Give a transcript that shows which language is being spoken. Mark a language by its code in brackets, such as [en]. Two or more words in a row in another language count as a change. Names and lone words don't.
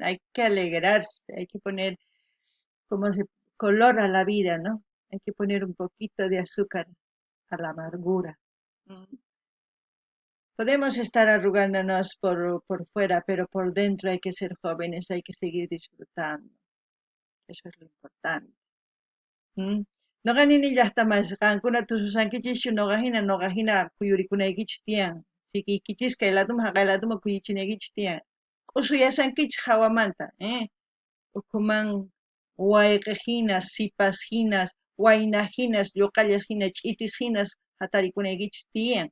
[es] Hay que alegrarse, hay que poner como se color a la vida, ¿no? Hay que poner un poquito de azúcar a la amargura. Mm. Podemos estar arrugándonos por fuera, pero por dentro hay que ser jóvenes, hay que seguir disfrutando. Eso es lo importante. Mm. [qu] Noqa nini llaqtamasqankuna tususankichis noqa hina kuyurikunaykichis tiyan. Sikiykichisqa kay laduma haqay laduma kuyuchinaykichis tiyan. Q'usuyasankichis hawamanta, ukhuman wayqi hinas, sipas hinas, wayna hinas, lluqalla hina, ch'itis hinas hatarikunaykichis tiyan.